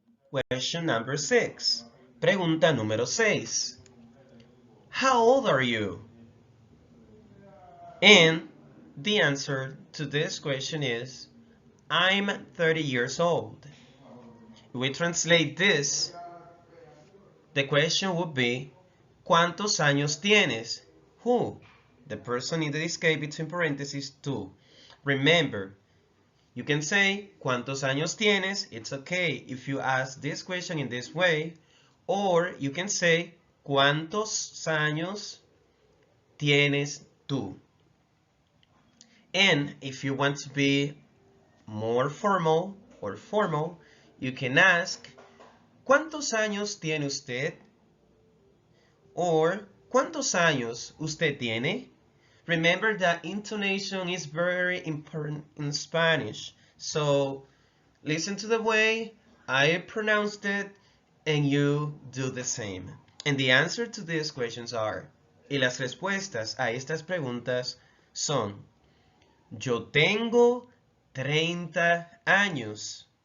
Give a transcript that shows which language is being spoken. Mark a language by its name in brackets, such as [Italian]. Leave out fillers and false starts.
[English] Question number 6. [Spanish] Pregunta número 6. [English] How old are you? And the answer to this question is, I'm 30 years old. If we translate this, the question would be, [Spanish] ¿cuántos años tienes? [English] Who? The person in this case between parentheses, tú. Remember, you can say, [Spanish] ¿cuántos años tienes? [English] It's okay if you ask this question in this way. Or you can say, [Spanish] ¿cuántos años tienes tú? [English] And if you want to be more formal or formal, you can ask, [Spanish] ¿cuántos años tiene usted? Or, ¿cuántos años usted tiene? [English] Remember that intonation is very important in Spanish. So, listen to the way I pronounced it and you do the same. And the answer to these questions are, [Spanish] y las respuestas a estas preguntas son, yo tengo 30 años.